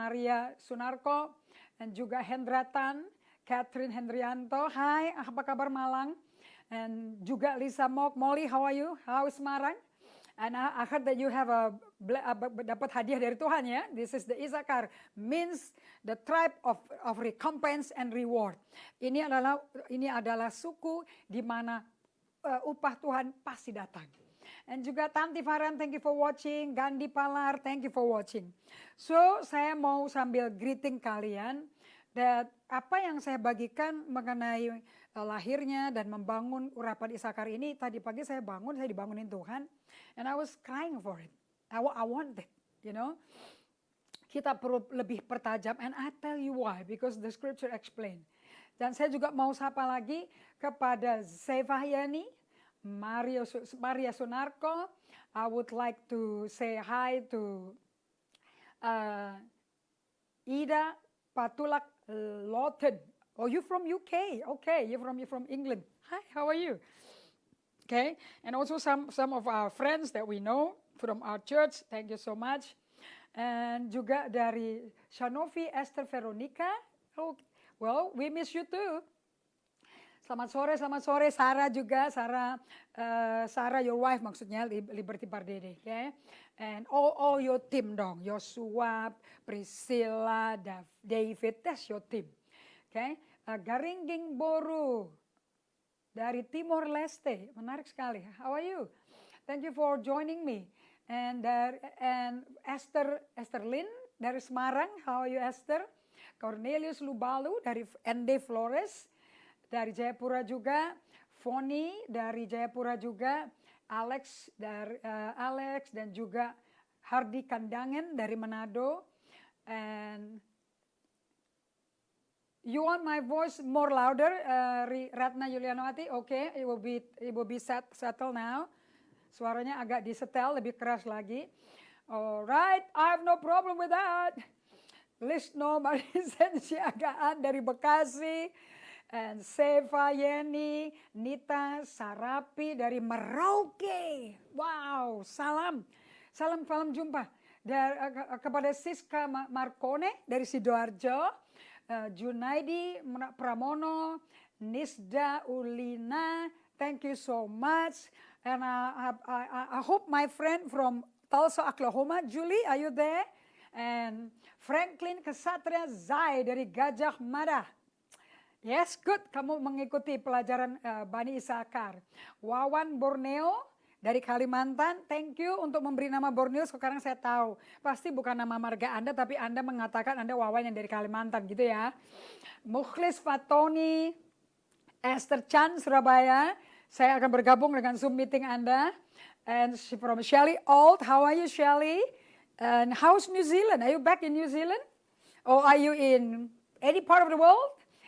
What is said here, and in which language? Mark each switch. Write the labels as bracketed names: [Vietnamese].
[Indonesian] Maria Sunarko dan juga Hendratan, Catherine Hendrianto. Hai, apa kabar Malang? [English] And [Indonesian] juga [English] Lisa Mok, Molly, how are you? How is Semarang? And I heard that you have [Indonesian] dapat hadiah dari Tuhan ya. [English] This is the Isakar, means the tribe of recompense and reward. [Indonesian] Ini adalah suku di mana upah Tuhan pasti datang. [English] And [Indonesian] juga [English] Tanti Farhan, thank you for watching. Gandhi Palar, thank you for watching. [Indonesian] So, saya mau sambil greeting kalian. Dan apa yang saya bagikan mengenai lahirnya dan membangun urapan Isakar ini. Tadi pagi saya dibangunin Tuhan, [English] and I was crying for it. I want it, you know. [Indonesian] Kita perlu lebih pertajam, [English] and I tell you why, because the scripture explain. [Indonesian] Dan saya juga mau sapa lagi kepada Zevahyani, Maria Sunarko. [English] I would like to say hi to Ida Patulak Lawton. Oh, you from UK? Okay, you're from England. Hi, how are you? Okay, and also some of our friends that we know from our church. Thank you so much. [Indonesian] And juga dari Shanovi Esther Veronica. [English] Oh, well, we miss you too. [Indonesian] Selamat sore, Sarah juga, [English] Sarah your wife [Indonesian] maksudnya, [English] Liberty Pardede, okay? And all your team dong, Joshua, Priscilla, David, that's your team, okay? [Indonesian] Garingging Boru dari Timor Leste, menarik sekali. [English] How are you? Thank you for joining me. And Esther Lin dari Semarang, how are you Esther? [Indonesian] Cornelius Lubalu dari ND Flores. Dari Jayapura juga, Foni dari Jayapura juga, Alex dan juga Hardi Kandangen dari Manado. [English] And you want my voice more louder, Ratna Yulianowati? Okay, it will be settled now. [Indonesian] Suaranya agak disetel, lebih keras lagi. [English] Alright, I have no problem with that. [Indonesian] Lisno Marisensi Agaan dari Bekasi. And Seva Yeni, Nita Sarapi dari Merauke. Wow, salam jumpa. Kepada Siska Markone dari Sidoarjo, Junaidi Pramono, Nisda Ulina, [English] thank you so much. And I hope my friend from Tulsa, Oklahoma, Julie, are you there? And Franklin Kesatria Zai dari Gajah Mada. Yes, good. [Indonesian] Kamu mengikuti pelajaran Bani Isakar. Wawan Borneo dari Kalimantan. [English] Thank you [Indonesian] untuk memberi nama Borneo. Sekarang saya tahu. Pasti bukan nama marga Anda, tapi Anda mengatakan Anda Wawan yang dari Kalimantan gitu ya. Mukhlis Fatoni, Esther Chan, Surabaya. Saya akan bergabung dengan Zoom meeting Anda. [English] And from Shelly Old. How are you, Shelly? And how's New Zealand? Are you back in New Zealand? Or are you in any part of the world?